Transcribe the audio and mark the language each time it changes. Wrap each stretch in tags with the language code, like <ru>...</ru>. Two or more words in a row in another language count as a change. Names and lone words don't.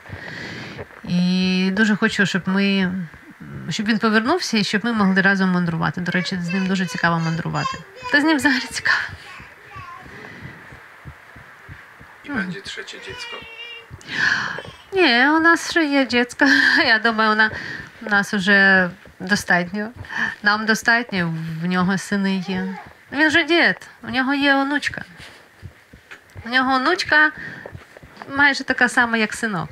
<uk>І дуже хочу, щоб він повернувся і щоб ми могли разом мандрувати. До речі, з ним дуже цікаво мандрувати. Та з ним взагалі цікаво.</uk> <pl>I będzie trzecie dziecko?</pl> <uk>Ні, у нас ще є дитятко. Я думаю, у нас вже достатньо. Нам достатньо, в нього сини є. Він же дід, у нього є онучка. У нього онучка майже така сама, як синок.</uk>